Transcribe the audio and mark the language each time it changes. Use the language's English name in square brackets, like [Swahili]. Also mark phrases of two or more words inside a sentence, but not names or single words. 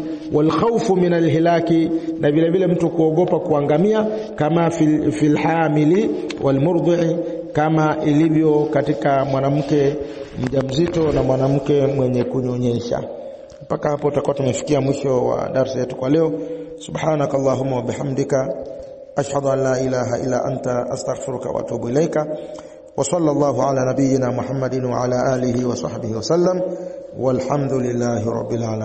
[Arabic] والخوف من الهلاك, [Swahili] na vile vile mtu kuogopa kuangamia, kama [Arabic] في الحامل والمرضع, [Swahili] kama ilivyo katika mwanamke mjamzito na mwanamke mwenye kunyonyesha. Mpaka hapo tutakuwa tumefikia mwisho wa darasa yetu kwa leo. [Arabic] سبحانك اللهم وبحمدك، أشهد أن لا إله إلا أنت، أستغفرك وأتوب إليك. وصلى الله على نبينا محمد وعلى آله وصحبه وسلم، والحمد لله رب العالمين.